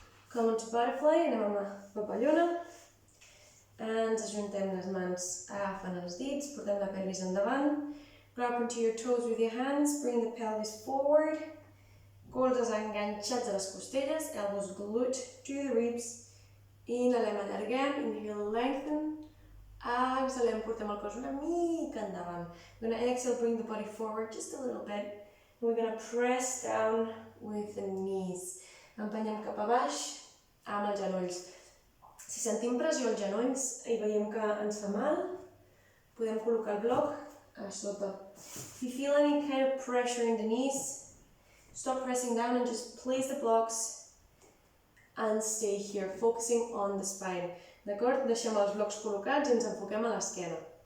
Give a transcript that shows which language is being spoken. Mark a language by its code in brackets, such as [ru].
[en] Come to butterfly, [ca] anem amb la papallona. Ens ajuntem les mans, agafen els dits, portem la pelvis endavant. [en] Grab into your toes with your hands, bring the pelvis forward. [ca] Colzes enganxats a les costelles, [en] elbows glued to the ribs. [ca] Inhalem, allarguem, [en] inhale, lengthen. [ca] Exhalem, portem el cos una mica endavant. [en] We're going to exhale, bring the body forward just a little bit. We're going to press down with the knees. [ca] Empenyem cap a baix amb els genolls. Si sentim pressió als genolls i veiem que ens fa mal, podem col·locar el bloc a sota. [en] If you feel any kind of pressure in the knees, stop pressing down and just place the blocks and stay here, focusing on the spine. [ca] D'acord? Deixem els blocs col·locats i ens enfoquem a l'esquena.